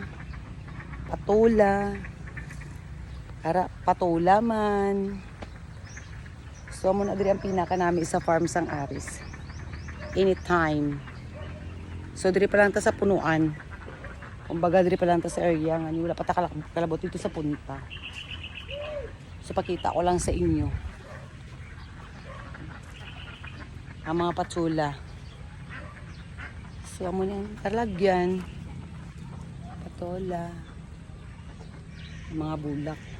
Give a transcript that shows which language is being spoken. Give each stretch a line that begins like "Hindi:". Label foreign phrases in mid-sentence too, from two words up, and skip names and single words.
Hiligaynon: Patula. Ara patula man. So mo na diri ang pinaka nami sa farm sang Aris. Anytime. So diri pa lang ta sa punuan. Kumbaga diri pa lang ta sa area nga wala pa ta kalabot dito sa punta. So pakita ko lang sa inyo. Ang mga patula. So amo niyang talagyan. Patola. Mga bulak.